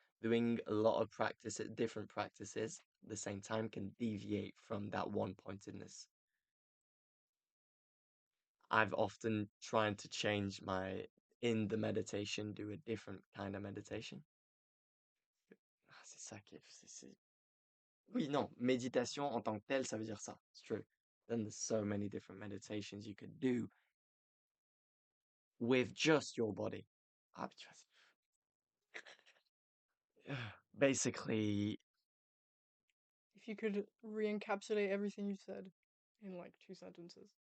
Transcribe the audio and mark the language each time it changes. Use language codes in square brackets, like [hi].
[en] Doing a lot of practice at different practices at the same time can deviate from that one-pointedness. I've often tried to change in the meditation, do a different kind of meditation. [fr] Ah, c'est ça qui est. Oui, non, méditation en tant que telle, ça veut dire ça. [en] It's true. Then there's so many different meditations you could do with just your body. [fr] Ah, tu vois, basically, [en] If you could re-encapsulate everything you said in like 2 sentences.